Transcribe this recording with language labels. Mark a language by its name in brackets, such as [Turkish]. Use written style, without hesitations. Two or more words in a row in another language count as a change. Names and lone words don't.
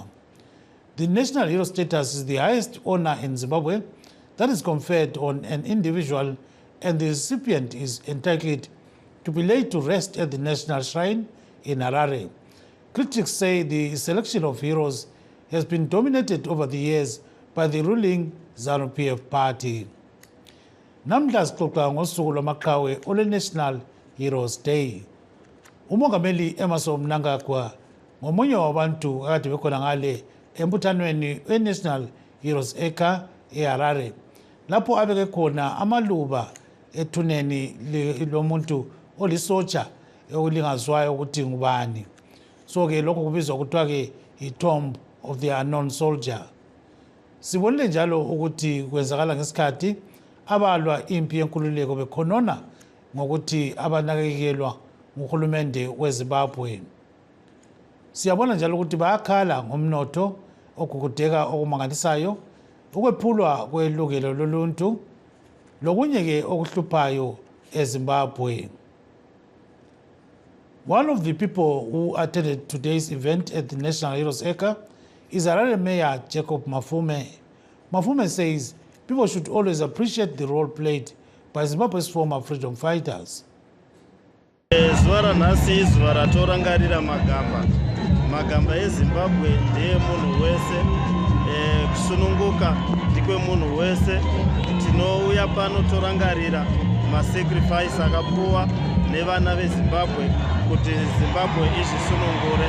[English] The national hero status is the highest honor in Zimbabwe that is conferred on an individual, and the recipient is entitled to be laid to rest at the national shrine in Harare. Critics say the selection of heroes has been dominated over the years by the ruling ZANU-PF party. [North Ndebele] Namhla sixoxa ngosuku lwamaqhawe ole National Heroes Day. Umongameli Emmerson Mnangagwa ngomunye wabantu akade bekhona ngale embuthanweni we-National Heroes Acre eHarare, lapho abeke khona amaluba ethuneni lomuntu olisotsha olingazwayo ukuthi ngubani. So-ke lokho kubizwa kuthiwa-ke [English] i-tomb of the unknown soldier. [North Ndebele] Sibonile njalo ukuthi kwenzakala ngesikhathi abalwa impi yenkululeko bekhonona ngokuthi abanakekelwa nguhulumende weZimbabwe. Siyabona njalo ukuthi bayakhala ngomnotho okugudeka okumangalisayo, ukwephulwa kwelungelo loluntu, lokunye-ke okuhluphayo eZimbabwe. [English] One of the people who attended today's event at the National Heroes Acre is Harare Mayor Jacob Mafume. Mafume says people should always appreciate the role played by Zimbabwe's former freedom fighters. [Shona] Zuva ranhasi izuva ratorangarira magamba eZimbabwe ndeemunhu wese, kusununguka ndekwemunhu wese. Tinouya pano torangarira masacrifice akapuwa nevana veZimbabwe kuti Zimbabwe izvisunungure.